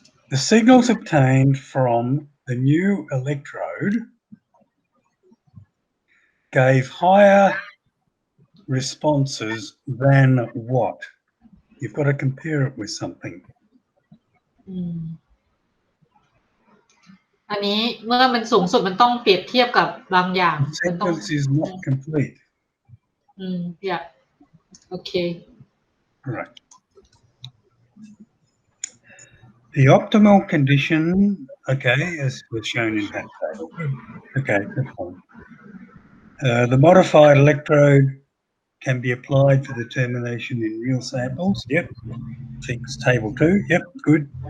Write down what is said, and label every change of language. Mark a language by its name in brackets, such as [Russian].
[English] The signals obtained from the new electrode gave higher responses than what? You've got to compare it with something. [Thai] อันนี้เมื่อมันสูงสุดมันต้องเปรียบเทียบกับบางอย่าง [English] The sentence is not complete. Yeah. Okay. Right. The optimal condition, okay, as was shown in that table. Okay, that's fine. The modified electrode can be applied for determination in real samples. Yep. Thinks table 2. Yep, good.